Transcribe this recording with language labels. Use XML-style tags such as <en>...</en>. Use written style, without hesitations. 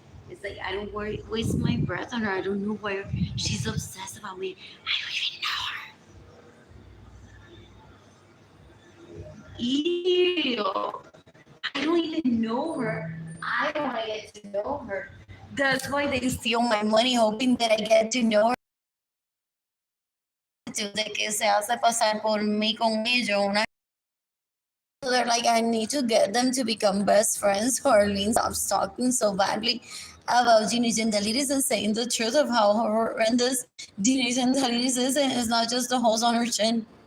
<en>It's like, I don't waste my breath on her. I don't know why she's obsessed about me. I don't even know her. Ew. I don't even know her. I don't want to get to know her. That's why they steal my money, hoping that I get to know her.</en> <es>De que se hace pasar por mí con ellos.</es> <en>So they're like, I need to get them to become best friends. So Arlene stops talking so badly about Ginny Gendaliris and saying the truth of how horrendous Ginny Gendaliris is, and it's not just the holes on her chin.</en>